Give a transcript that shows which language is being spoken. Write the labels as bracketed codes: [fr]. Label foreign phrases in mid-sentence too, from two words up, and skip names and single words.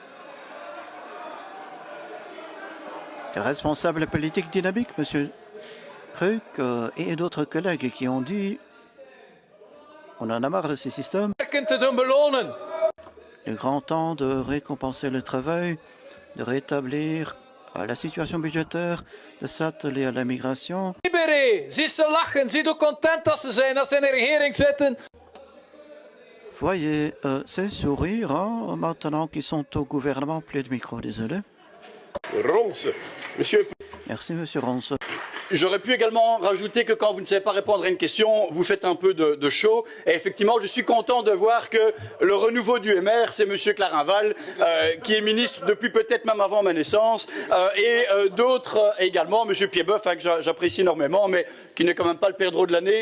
[fr] Des responsables politiques dynamiques, Monsieur Cruc et d'autres collègues qui ont dit on en a marre de ces systèmes. Il est grand temps de récompenser le travail, de rétablir la situation budgétaire, de s'atteler à la migration. Libéré, [nl] zie ze lachen, zie hoe content dat ze zijn als ze in de regering zitten. [fr] Voyez ces sourires hein, maintenant qu'ils sont au gouvernement. Plus de micro, désolé. Ronse, monsieur. Merci, Monsieur Ronse. J'aurais pu également rajouter que quand vous ne savez pas répondre à une question, vous faites un peu de show. Et effectivement, je suis content de voir que le renouveau du MR, c'est Monsieur Clarinval, qui est ministre depuis peut-être même avant ma naissance, et d'autres également, Monsieur Pieboeuf, hein, que j'apprécie énormément, mais qui n'est quand même pas le perdreau de l'année.